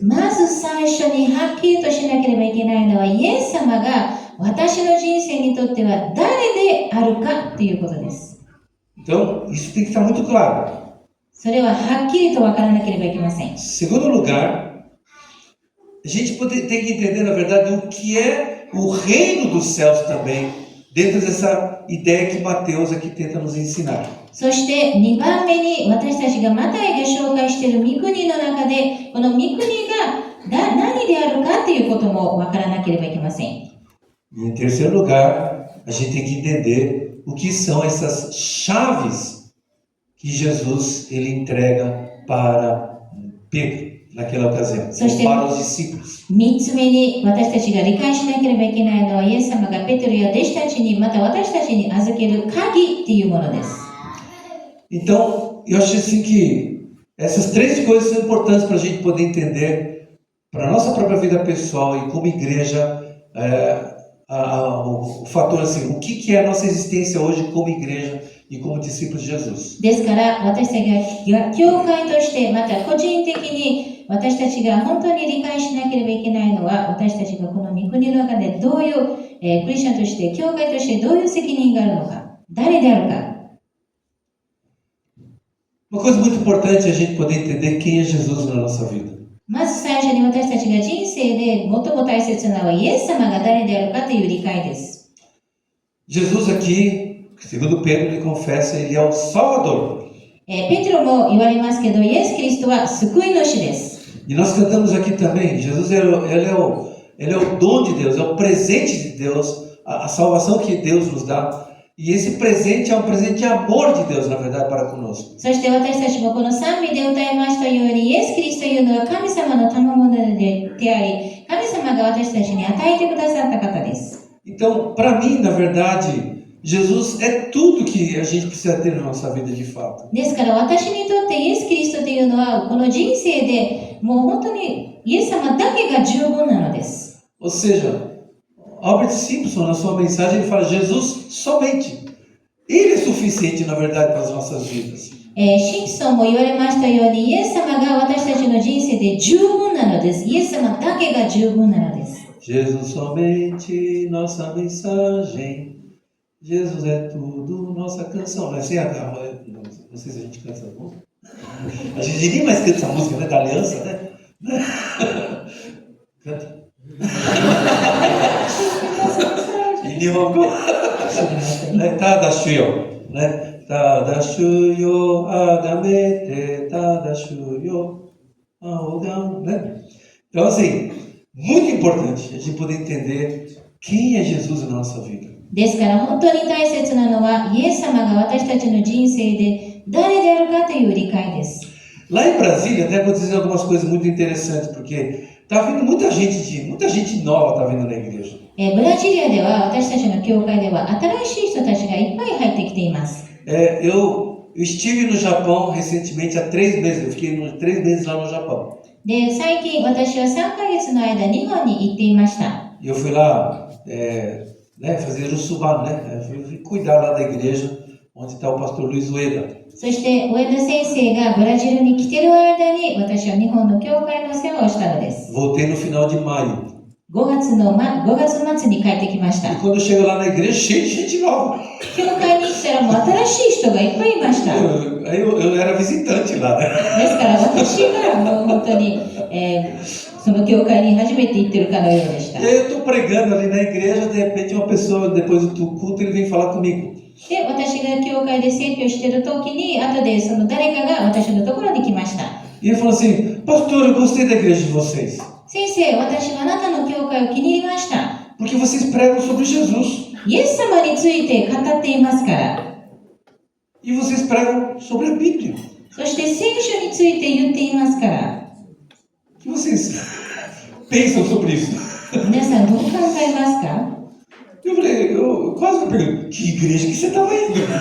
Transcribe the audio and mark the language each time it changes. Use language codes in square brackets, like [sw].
[ja] まず最初にはっきりとしなければいけないのは、イエス様が私の人生にとっては誰であるかということです。 [pt] Então, isso tem que estar muito claro. [ja] それははっきりと分からなければいけません。 [pt] Segundo lugar, a gente tem que entender, na verdade, o que é o reino dos céus também, dentro dessa ideia que Mateus aqui tenta nos ensinar. [ja] そして2番目に私たちがマタイが紹介している御国の中で、この御国が何であるかということも分からなければいけません。 [pt] E em terceiro lugar, a gente tem que entender o que são essas chaves que Jesus ele entrega para Pedro naquela ocasião, ou para os discípulos. [ja] 3つ目に私たちが理解しなければいけないのは、イエス様がペテロや弟子たちに、また私たちに預ける鍵というものです。 [pt] Então, eu acho assim que essas 3 coisas são importantes para a gente poder entender para a nossa própria vida pessoal e como igreja, o fator assim, o que é a nossa existência hoje como igreja e como discípulos de Jesus. [ja] ですから私たちが教会として、また個人的に私たちが本当に理解しなければいけないのは、私たちがこの御国の中でどういう、クリスチャンとして、教会としてどういう責任があるのか、誰であるか。 [pt] Uma coisa muito importante é a gente poder entender quem é Jesus na nossa vida. [ja] まず最初に私たちが人生で最も大切なのは、イエス様が誰であるかという理解です。 [pt] Jesus aqui, segundo Pedro, ele confessa, ele é o Salvador. [ja] ペテロも言われますけど、イエス・キリストは救い主です。 [pt] E nós cantamos aqui também, Jesus ele é o dom de Deus, é o presente de Deus, a salvação que Deus nos dá. E esse presente é um presente de amor de Deus, na verdade, para conosco. [ja] そして私たちもこの賛美で歌いましたように、イエス・キリストというのは神様の賜物であり、神様が私たちに与えてくださった方です。 [pt] Então, para mim, na verdade, Jesus é tudo que a gente precisa ter na nossa vida de fato. [ja] ですから私にとってイエス・キリストというのは、この人生でもう本当にイエス様だけが十分なのです。 [pt] Ou seja, Albert Simpson, na sua mensagem, ele fala Jesus somente. Ele é suficiente, na verdade, para as nossas vidas. [ja] シンプソンも言われましたように、イエス様が私たちの人生で十分なのです。イエス様だけが十分なのです。 [pt] Jesus somente, nossa mensagem. Jesus é tudo, nossa canção. Não é assim? Não sei se a gente canta essa música. A gente nem mais canta essa música, né? Da aliança, né? Canta. E Nihongo. Tadashuyo. Né? Tadashuyo, agamete, tadashuyo, aogam, né? Então, assim, muito importante a gente poder entender quem é Jesus na nossa vida. [ja] ですから本当に大切なのは、イエス様が私たちの人生で誰であるかという理解です。 [pt] Lá em Brasília até aconteceram algumas coisas muito interessantes, porque tá vindo muita gente nova tá vindo na igreja. [ja] ブラジリアでは私たちの教会では新しい人たちがいっぱい入ってきています。 [pt] Eu estive no Japão recentemente há 3 meses, eu fiquei 3 meses lá no Japão. [ja] で、最近私は3ヶ月の間日本に行っていました。 [pt] E eu fui lá fazer o suban, né? Fui cuidar lá da igreja onde está o pastor Luiz Ueda. [ja] そして上田先生がブラジルに来ている間に私は日本の教会の世話をしたのです。 [pt] Voltei no final de maio. [ja] 5月末に帰ってきました。 [pt] E quando eu chego lá na igreja, cheio de gente nova. [ja] 教会に来たらもう新しい人がいっぱいいました。 [pt] Eu era visitante lá, né? [ja] ですから私がもう本当に、その教会に初めて行ってるかのようでした。 [pt] E aí eu estou pregando ali na igreja, de repente uma pessoa, depois do culto, ele vem falar comigo. [ja] で、私が教会で説教している時に、後でその誰かが私のところに来ました。 [pt] E ele falou assim, pastor, eu gostei da igreja de vocês. [ja] 先生、私はあなたの教会を気に入りました。 [pt] Porque vocês pregam sobre Jesus. [ja] イエス様について語っていますから。 [pt] E vocês pregam sobre a Bíblia. [ja] そして聖書について言っていますから、 [pt] O que vocês pensam sobre isso? [ja] 皆さんどう考えますか？ [pt] Eu falei, eu quase que pergunto, que igreja que você estava indo?